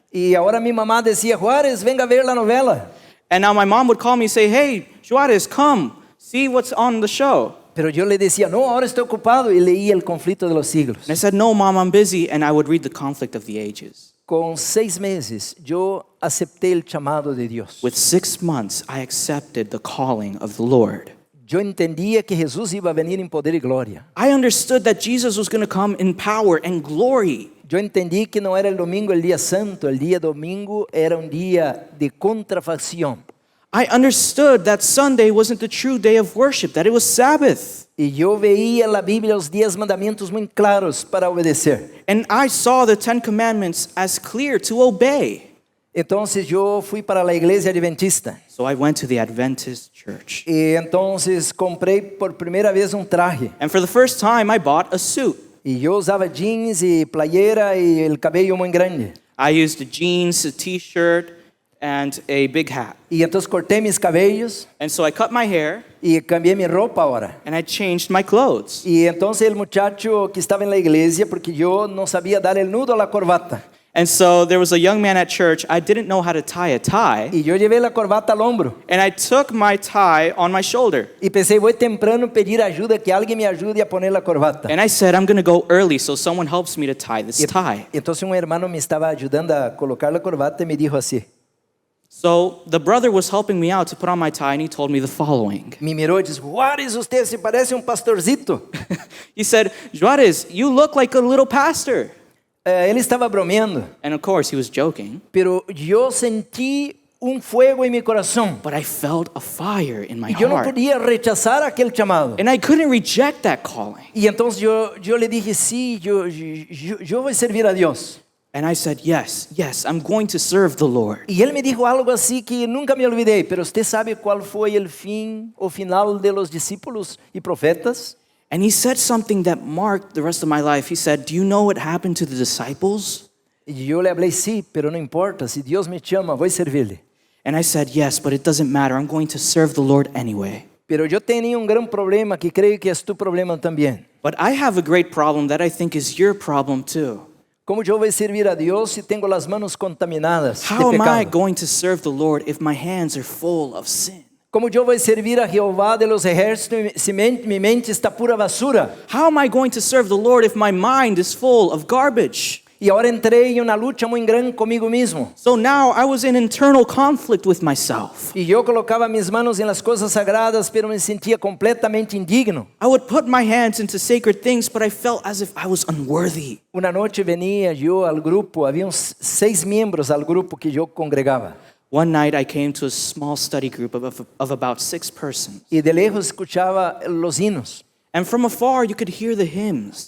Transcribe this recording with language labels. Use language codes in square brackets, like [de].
[es] Y ahora mi mamá decía, Juárez, venga a ver la novela. [en] And now my mom would call me and say, hey, Juarez, come, see what's on the show. [es] Pero yo le decía, no, ahora estoy ocupado. Y leía el conflicto de los siglos. [en] And I said, no, Mom, I'm busy. And I would read the conflict of the ages. [es] Con 6 meses yo acepté el llamado de Dios. [en] With 6 months, I accepted the calling of the Lord. [es] Yo entendía que Jesús iba a venir en poder y gloria. [en] I understood that Jesus was going to come in power and glory. [es] Yo entendí que no era el domingo el día santo. El día domingo era un día de contrafacción. [en] I understood that Sunday wasn't the true day of worship, that it was Sabbath. [es] Y yo veía en la Biblia los 10 mandamientos muy claros para obedecer. [en] And I saw the 10 commandments as clear to obey. [es] Entonces yo fui para la iglesia adventista. [en] So I went to the Adventist church. [es] Y entonces compré por primera vez un traje. [en] And for the first time, I bought a suit. [es] Y yo usaba jeans y playera y el cabello muy grande. [en] I used jeans, a t-shirt, and a big hat. [es] Y entonces corté mis cabellos [en] And so I cut my hair [es] y cambié mi ropa ahora. [en] and I changed my clothes. [es] Y entonces el muchacho que estaba en la iglesia, porque yo no sabía dar el nudo a la corbata, [en] And so there was a young man at church. I didn't know how to tie a tie. [es] y yo llevé la corbata al hombro. [en] And I took my tie on my shoulder. [es] Y pensé, voy temprano pedir ayuda, que alguien me ayude a poner la corbata. [en] And I said, I'm going to go early so someone helps me to tie this tie. [es] Y entonces un hermano me estaba ayudando a colocar la corbata y me dijo así. [en] So the brother was helping me out to put on my tie, and he told me the following. [pt] Me mirou e disse, Juárez, [es] usted se parece [pt] um pastorcito. [en] He said, Juarez, you look like a little pastor. [pt] Ele estava bromeando, [en] And of course, he was joking. [pt] pero eu senti fuego em meu coração. [en] But I felt a fire in my [pt] E eu não [en] heart. [pt] podia rechazar aquele chamado. [en] And I couldn't reject that calling. [pt] E então eu lhe dije, sim, eu vou servir a Deus. [en] And I said, yes, I'm going to serve the Lord. [pt] E ele me dijo algo assim que nunca me olvidei, pero você sabe qual foi o final [es] de los discípulos [pt] e profetas? [en] And he said something that marked the rest of my life. He said, do you know what happened to the disciples? [pt] E eu lhe falei, sim, pero não importa, se Deus me chama, vou servir-lhe. [en] And I said, yes, but it doesn't matter. I'm going to serve the Lord anyway. [pt] Pero eu tenho grande problema que creio que é tu problema também. [en] But I have a great problem that I think is your problem too. [pt] Como eu vou servir a Deus se tenho as mãos contaminadas de [en] How am I [pt] pecado? [en] going to serve the Lord if my hands are full of sin? [pt] Como eu vou servir a Jeová [es] de los ejércitos [pt] se minha mente está [es] pura basura? [en] How am I going to serve the Lord if my mind is full of garbage? [pt] E agora entrei em uma luta muito grande comigo mesmo. [en] So now I was in internal conflict with myself. [pt] E eu colocava minhas mãos em las coisas sagradas, pero me sentia completamente indigno. [en] I would put my hands into sacred things, but I felt as if I was unworthy. [pt] Uma noite venia eu ao grupo, havia 6 membros ao grupo que eu congregava. [en] One night I came to a small study group of about 6 persons. [pt] E [es] de lejos [pt] escutava os hinos. [en] And from afar you could hear the hymns.